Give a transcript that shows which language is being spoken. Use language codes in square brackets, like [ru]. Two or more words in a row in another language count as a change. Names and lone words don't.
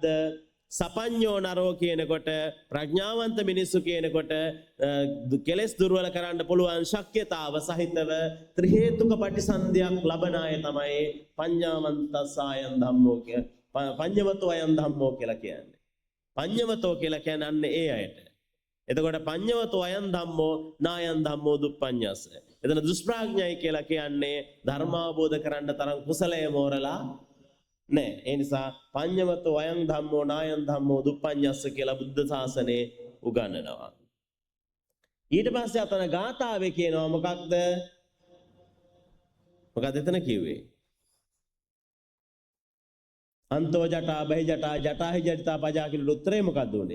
[pi] සපඤ්ඤෝ නරෝ [si] කියනකොට ප්‍රඥාවන්ත මිනිස්සු කියනකොට කෙලෙස් දුර්වල කරන්න පුළුවන් ශක්්‍යතාව සහිතව ත්‍රි හේතුක පටිසන්ධියක් ලබන අය තමයි [pi] පඤ්ඤාවන්තසායන් ධම්මෝ [si] කිය. [pi] පඤ්ඤවතෝ අයන් ධම්මෝ [si] කියලා කියන්නේ. පඤ්ඤවතෝ කියලා කියන්නේ ඒ අයට. [pi] එතකොට පඤ්ඤවතෝ අයන් ධම්මෝ නායන් ධම්මෝ දුප්පඤ්ඤස්ස. [si] එතන දුෂ්ප්‍රඥයි කියලා කියන්නේ ධර්ම අවබෝධ කරන්න තරම් කුසලය මෝරලා නෑ. ඒ නිසා [pi] පඤ්ඤවතෝ අයං ධම්මෝ නායං ධම්මෝ දුප්පඤ්ඤස්ස [si] කියලා බුද්ධ ශාසනයේ උගන්වනවා. ඊට පස්සේ අතන ගාථාවේ කියනවා මොකක්ද? මොකක්ද එතන කිව්වේ? [pi] අන්තෝ ජටා බහි ජටා ජටාහි ජටිතා පජා [si] කියලා උත්තරේ මොකක්ද උනේ?